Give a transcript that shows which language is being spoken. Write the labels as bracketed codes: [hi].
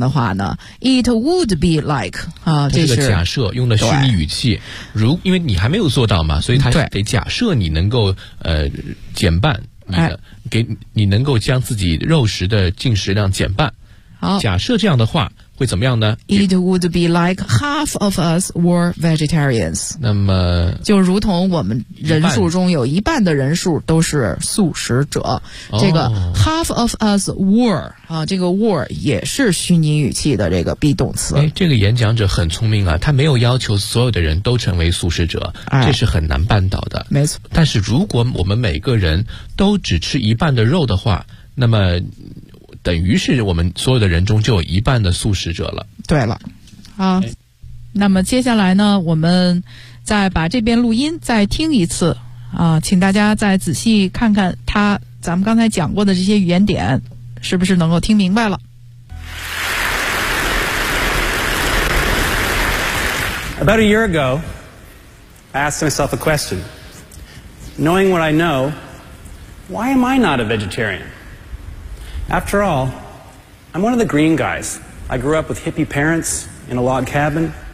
[zh] 的话呢 [en] ，it would be like 啊， [zh] 这个假设用的虚拟语气，如因为你还没有做到嘛，所以他得假设你能够减半你的，给你能够将自己肉食的进食量减半。好，假设这样的话会怎么样呢 [en] ？It would be like half of us were vegetarians。 [zh] 那么，就如同我们人数中有一半的人数都是素食者。哦、这个 [en] half of us were [zh] 啊，这个 were 也是虚拟语气的这个 be 动词。哎，这个演讲者很聪明啊，他没有要求所有的人都成为素食者，这是很难办到的。哎、没错。但是如果我们每个人都只吃一半的肉的话，那么。等于是我们所有的人中就有一半的素食者了。对了，啊，那么接下来呢，我们再把这边录音再听一次啊，请大家再仔细看看他咱们刚才讲过的这些语言点是不是能够听明白了。 [en] About a year ago, I asked myself a question. Knowing what I know, why am I not a vegetarian? After all, I'm one of the green guys. I grew up with hippie parents in a log cabin.